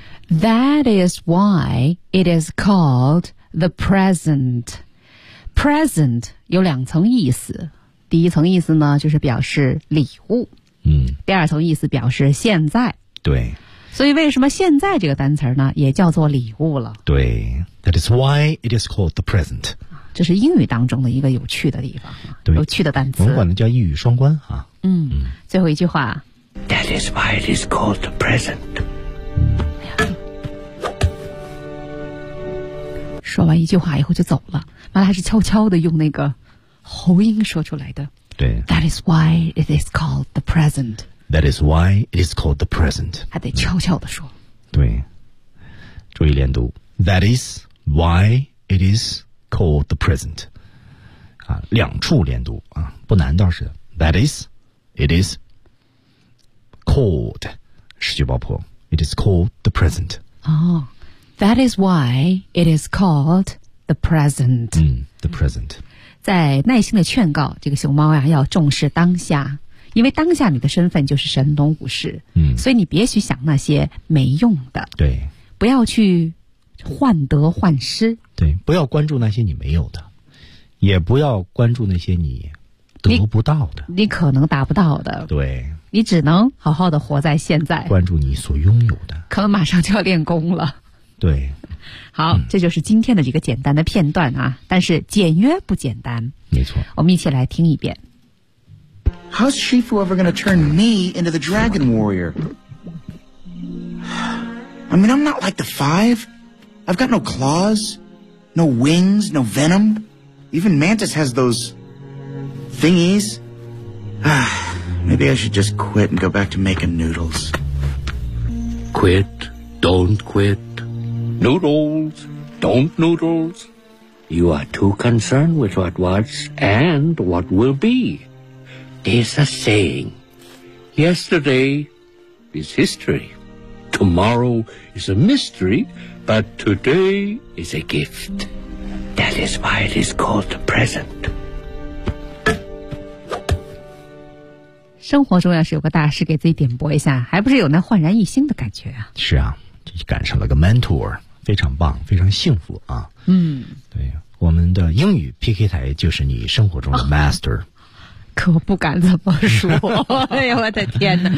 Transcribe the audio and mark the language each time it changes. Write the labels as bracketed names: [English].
[English] That is why it is calledThe present. [Chinese] Present 有两层意思。第一层意思呢就是表示礼物。第二层意思表示现在。对。所以为什么现在这个单词呢也叫做礼物了。对。 [English] That is why it is called the present. [Chinese] 这是英语当中的一个有趣的地方。对。有趣的单词。我们管它叫一语双关啊。最后一句话。 [English] That is why it is called the present. [Chinese] 说完一句话以后就走了，妈妈还是悄悄的用那个喉音说出来的。对。 [English] That is why it is called the present. That is why it is called the present. [Chinese] 还得悄悄的说。对。注意连读。 [English] That is why it is called the present. [Chinese] 啊，两处连读啊，不难倒是。 [English] That is, it is called, [Chinese] 失去爆破。 [English] It is called the present. [Chinese] 哦。 [English] That is why it is called the present. The present. [Chinese] 在耐心的劝告这个熊猫呀，要重视当下，因为当下你的身份就是神农武士。所以你别去想那些没用的。对。不要去患得患失。对，不要关注那些你没有的，也不要关注那些你得不到的。你可能达不到的。对。你只能好好的活在现在。关注你所拥有的。可能马上就要练功了。对，好，这就是今天的这个简单的片段啊，但是简约不简单，没错，我们一起来听一遍。 [English] How's Shifu ever gonna turn me into the dragon warrior? I mean, I'm not like the five. I've got no claws, no wings, no venom. Even Mantis has those thingies. Maybe I should just quit and go back to making noodles. Quit, don't quit. Noodles, don't noodles. You are too concerned with what was and what will be. There's a saying. Yesterday is history. Tomorrow is a mystery, but today is a gift. That is why it is called the present. [Chinese] 生活中要是有个大师给自己点拨一下，还不是有那焕然一新的感觉啊？是啊，这就赶上了个 mentor。非常棒，非常幸福啊。对，我们的英语 PK 台就是你生活中的 master。可不敢这么说。哎呀，我的天哪。